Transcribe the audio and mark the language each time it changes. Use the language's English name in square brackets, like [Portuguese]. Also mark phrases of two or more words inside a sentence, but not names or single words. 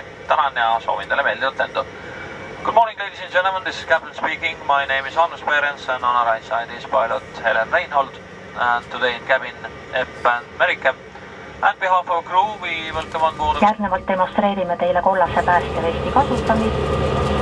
[Estonian] Tänan ja soovin teile meeldivat lendu. [English] Good morning, ladies and gentlemen. This is Captain speaking. My name is Hannes Perens and on our right side is pilot Helen Reinhold. And today in cabin Epp and Merike. On behalf of our crew, we welcome on board. [Estonian] Järgnevalt demonstreerime teile kollase päästevesti kasutamist.